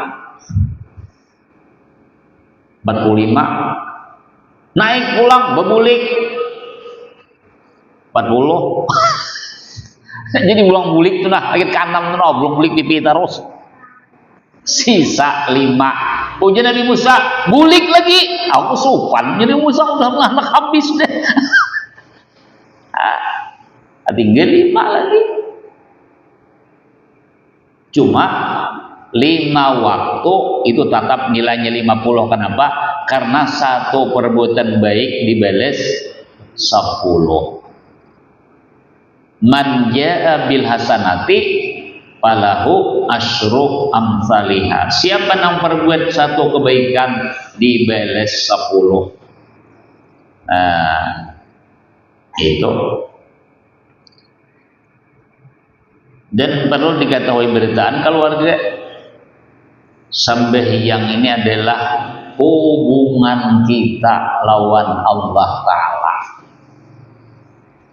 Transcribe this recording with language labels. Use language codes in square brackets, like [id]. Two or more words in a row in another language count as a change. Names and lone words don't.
[bjn] 45. Naik pulang bebulik 40. Jadi ulang bulik tuh lagi ke-6 tuh belum bulik pipi terus. Sisa 5. Ujian Nabi Musa bulik lagi. Aku supan. Jadi Musa udah anak habis deh. Tinggal 5 lagi. Cuma 5 waktu itu tetap nilainya 50. Kenapa? Karena satu perbuatan baik dibalas 10. [ar] من جاء بالحسنة فله عشر أمثالها. [bjn] Siapa yang perbuat satu kebaikan dibalas 10. Itu. Dan perlu diketahui beritaan keluarga, sembahyang ini adalah hubungan kita lawan Allah Ta'ala.